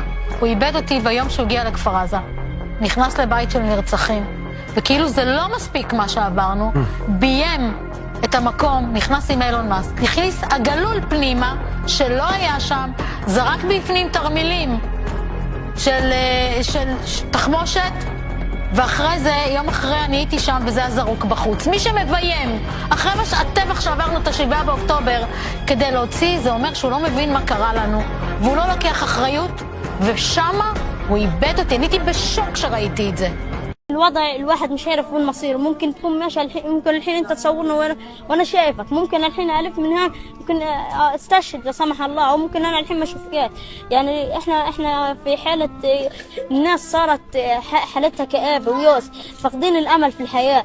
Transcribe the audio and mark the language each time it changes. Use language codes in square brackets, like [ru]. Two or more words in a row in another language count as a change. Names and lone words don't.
[he] הוא איבד אותי ביום שהוא הגיע לכפר עזה. נכנס לבית של נרצחים, וכאילו זה לא מספיק מה שעברנו, ביים את המקום, נכנס עם אילון מאסק, הכניס עגלול פנימה שלא היה שם, זרק בפנים תרמילים של תחמושת, ואחרי זה, יום אחרי אני הייתי שם וזה הזרוק בחוץ. מי שמביים, אחרי הטבח שעברנו את ה7 באוקטובר כדי להוציא, זה אומר שהוא לא מבין מה קרה לנו, והוא לא לוקח אחריות, ושמה הוא איבד אותי. אני הייתי בשוק שראיתי את זה. [ar] الوضع الواحد مش عارف وين مصيره. ممكن تكون ماشي الحين، ممكن الحين انت تصورنا وانا شايفك، ممكن الحين الف من هنا، ممكن استشهد لا سمح الله، او ممكن انا الحين ما اشوفكش. يعني احنا في حاله الناس صارت حالتها كآبه ويأس، فاقدين الامل في الحياه.